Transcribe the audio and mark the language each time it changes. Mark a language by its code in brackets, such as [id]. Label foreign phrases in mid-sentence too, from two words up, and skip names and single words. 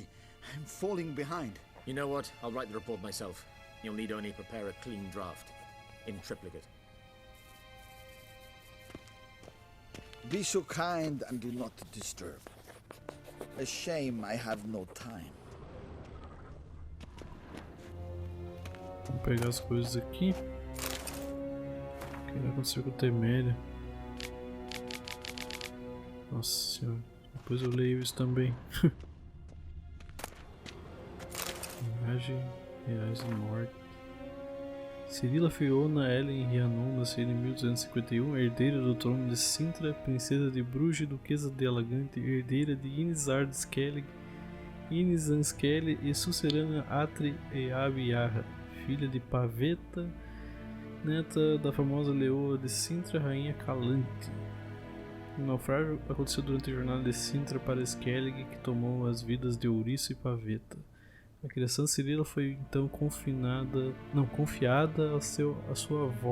[en] I'm falling behind. You know what? I'll write the report myself. You'll need only prepare a clean draft. In triplicate. Be so kind and do not disturb. A shame I have no time. [pt] Vamos pegar as coisas aqui. O que vai acontecer com o Teméria? Nossa senhora, depois eu leio isso também. Imagem, reais e morte. Cirila Fiona Ellen Rhiannon nasceu em 1251, herdeira do trono de Sintra, princesa de Bruges, duquesa de Alagante, herdeira de Inizard Skellig, Inizan Skellig e sucerana Atri e Abiarra, filha de Paveta, neta da famosa leoa de Sintra, rainha Calante. O naufrágio aconteceu durante a jornada de Sintra para Skellig, que tomou as vidas de Ouriço e Paveta. A criação de Cirila foi então confiada à sua avó.